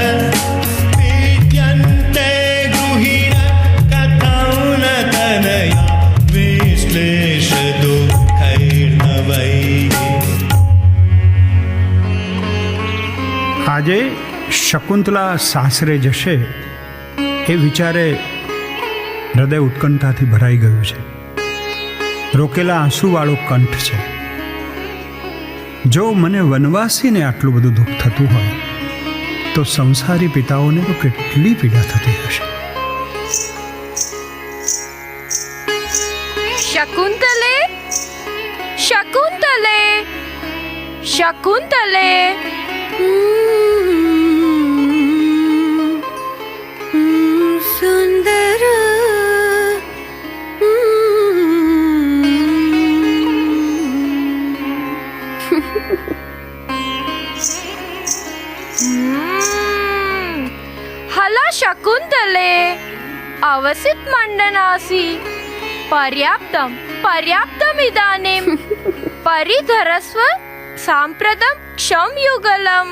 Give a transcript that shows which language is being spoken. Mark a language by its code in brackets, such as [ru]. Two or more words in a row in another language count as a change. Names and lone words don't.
[sa] पीड्यन्ते गृहिण कथं न तनया विश्लेषदुःखैर्नवैः। [gu] આજે શકુંતલા સાસરે જશે એ વિચારે હૃદય ઉત્કંઠાથી ભરાઈ ગયું છે. રોકેલા આંસુવાળો કંઠ છે. જો મને વનવાસીને આટલું બધું દુઃખ થતું હોય તો સંસારી પિતાઓને તો કેટલી પીડા થતી હશે. શકુંતલે, શકુંતલે, શકુંતલે. [sa] સુંદર हला शकुन्तले अवसित मंडनासि पर्याप्तं पर्याप्तमिदानीं परिधरस्व साम्प्रतं क्षमयुगलम्.